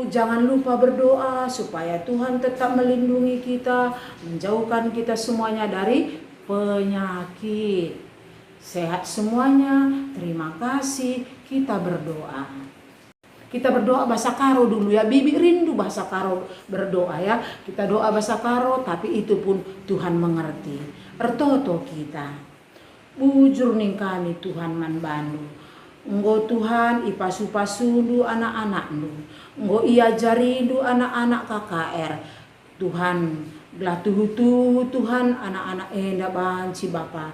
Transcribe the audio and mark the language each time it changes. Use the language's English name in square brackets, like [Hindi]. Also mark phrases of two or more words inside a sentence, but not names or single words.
[Indonesian] Jangan lupa berdoa supaya Tuhan tetap melindungi kita, menjauhkan kita semuanya dari penyakit. Sehat semuanya. Terima kasih. Kita berdoa. Kita berdoa bahasa Karo dulu ya. Bibi rindu bahasa Karo berdoa ya. Kita doa bahasa Karo, tapi itu pun Tuhan mengerti. [Batak Karo] Ertoto kita. Bujur ning kami Tuhan man bandu. Enggo Tuhan ipasu-pasundu anak-anakmu. Enggo iajaridu anak-anak KKR. Tuhan belah tuhu Tuhan anak-anak enda banci Bapa.